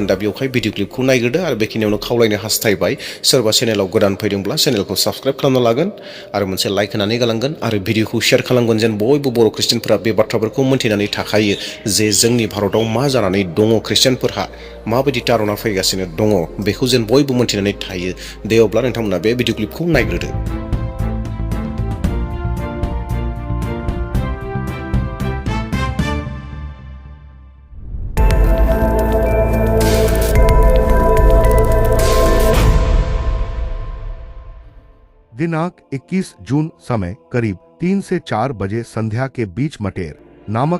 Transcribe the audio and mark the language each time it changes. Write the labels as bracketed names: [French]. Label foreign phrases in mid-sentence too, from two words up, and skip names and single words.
[Bodo] दा बेवहाय भिडिअ क्लिपखौ नायग्रोदो। आरो बेखिनियावनो खावलायनो हास्थायबाय, सोरबा चेनेलाव गोदान फैदोंब्ला चेनेलखौ साबस्क्राइब खालामना लागोन आरो मोनसे लाइक होनानै गालांगोन आरो भिडिअखौ शेयार खालामगोन, जेन बयबो बर' ख्रिस्टियानफोरा बे बाथ्राफोरखौ मोन्थिनानै थाखायो जे जोंनि भारताव मा जानानै दङ, ख्रिस्टियानफोरहा माबायदि तारना फैगासिनो दङ, बेखौ जेन बयबो मोन्थिनानै थायो। दे अब्ला नोंथांमोना बे भिडिअ क्लिपखौ नायग्रोदो। [Hindi] दिनांक 21 जून समय करीब 3 से 4 बजे संध्या के बीच मटेर नामक